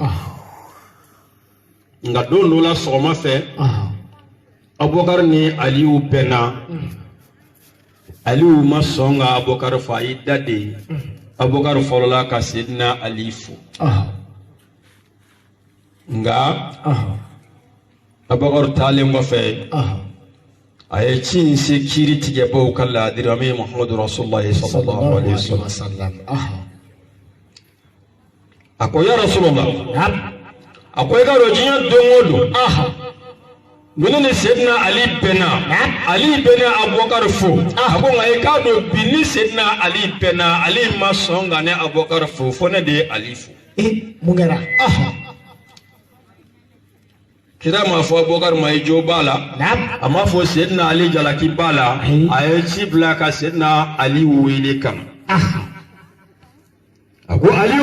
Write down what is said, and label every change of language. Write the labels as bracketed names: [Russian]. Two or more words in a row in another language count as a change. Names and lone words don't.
[Bambara] nka don dɔ la sɔgɔma fɛ Abubakar ni Aliyu bɛnna Aliyu ma sɔn ka Abubakar fo a y'i da de Abubakar fɔlɔla ka Seydina Ali fo nka Abubakar taalen kɔfɛ a ye ci in se kiiri tigɛbaaw ka laadiri min ye Muhammadu Rasulullah [Arabic] sallallahu alaihi wasallam [Bambara] a ko [Arabic] ya Rasulullah [Bambara] a ko i ka dɔn diɲɛ don o don Mune ni Seydina Ali bɛna Abubakar fo a ko nka i k'a dɔn bi ni Seydina Ali bɛna Ali ma sɔn ka ne Abubakar fo ne de ye Ali fo mun kɛra kira ma fɔ Abubakar ma i jo b'a la a ma fɔ Seydina Ali jalaki b'a la a ye ci bila ka Seydina Ali wele kan a ko Aliyu